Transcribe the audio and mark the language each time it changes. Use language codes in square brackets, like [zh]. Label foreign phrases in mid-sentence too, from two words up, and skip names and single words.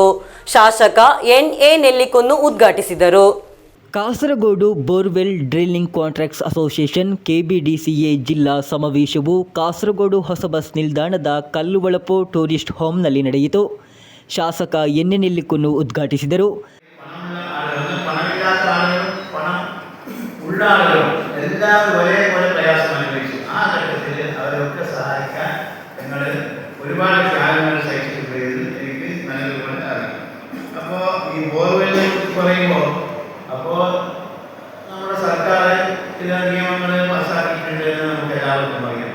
[kn] ಶಾಸಕ ಎನ್.ಎ. ನೆಲ್ಲಿಕುನ್ನು ಉದ್ಘಾಟಿಸಿದರು. ಕಾಸರಗೋಡು ಬೋರ್ವೆಲ್ ಡ್ರಿಲ್ಲಿಂಗ್ ಕಾಂಟ್ರಾಕ್ಟ್ಸ್ ಅಸೋಸಿಯೇಷನ್ ಕೆಬಿಡಿಸಿಎ ಜಿಲ್ಲಾ ಸಮಾವೇಶವು ಕಾಸರಗೋಡು ಹೊಸ ಬಸ್ ನಿಲ್ದಾಣದ ಕಲ್ಲುವಳಪು ಟೂರಿಸ್ಟ್ ಹೋಮ್ನಲ್ಲಿ ನಡೆಯಿತು. ಶಾಸಕ ಎನ್.ಎ. ನೆಲ್ಲಿಕುನ್ನು ಉದ್ಘಾಟಿಸಿದರು. [ml] എല്ലാവരും ഒരേപോലെ പ്രയാസം അനുഭവിച്ചു. ആ ഘട്ടത്തിൽ അവരൊക്കെ സഹായിക്കാൻ ഞങ്ങൾ ഒരുപാട് ത്യാഗങ്ങൾ സഹിച്ചിട്ടുണ്ട് എന്ന് എനിക്ക് നല്ലതുപോലെ അറിയാം. അപ്പോൾ ഈ ബോർവെല്ലിനെ കുറിച്ച് പറയുമ്പോൾ അപ്പോൾ നമ്മുടെ സർക്കാർ ചില നിയമങ്ങൾ പാസ്സാക്കിയിട്ടുണ്ട് എന്ന് നമുക്ക് എല്ലാവർക്കും അറിയാം.